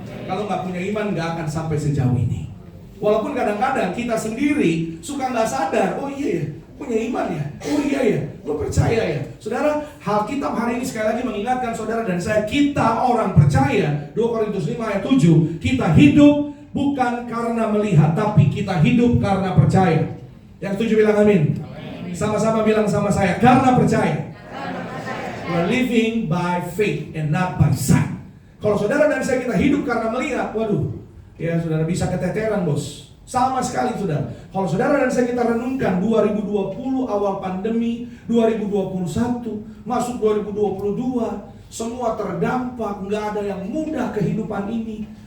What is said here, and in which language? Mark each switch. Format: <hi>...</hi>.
<id>Kalau nggak punya iman, nggak akan sampai sejauh ini. Walaupun kadang-kadang kita sendiri suka nggak sadar, oh iya ya, punya iman ya, oh iya ya, gue percaya ya. Saudara, Alkitab hari ini sekali lagi mengingatkan saudara dan saya, kita orang percaya. 2 Korintus 5 ayat 7, kita hidup bukan karena melihat, tapi kita hidup karena percaya. Yang setuju bilang amin. Sama-sama bilang sama saya, karena percaya.</id> <en>We're living by faith and not by sight.</en> <id>Kalau saudara dan saya kita hidup karena melihat, waduh, ya saudara bisa keteteran bos. Sama sekali saudara. Kalau saudara dan saya kita renungkan 2020 awal pandemi, 2021 masuk 2022, semua terdampak, nggak ada yang mudah kehidupan ini.</id>